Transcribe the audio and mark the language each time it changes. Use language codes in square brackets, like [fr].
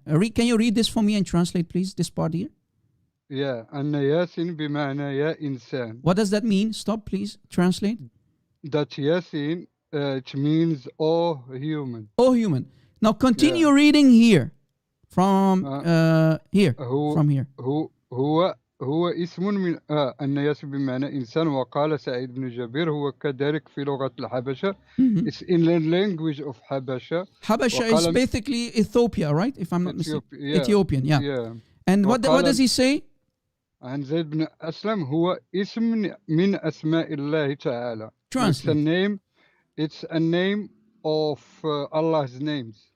[en] Can you read this for me and translate, please, this part here? Yeah. [ar] أن ياسين بمعنى يا إنسان. [en] What does that mean? Stop, please. Translate. That Yasin, it means all human. All human. Now continue reading here. From here. From here. [ar] هو اسم من أن ياسين بمعنى إنسان وقال سعيد بن جبير هو كذلك في لغة الحبشة. [en] It's in the language of Habasha. Habasha is basically Ethiopia, right? If I'm not mistaken. Ethiopian, yeah. And what does he say? [ar] عن زيد بن أسلم هو اسم من أسماء الله تعالى. [en] Translate. It's a name of Allah's names.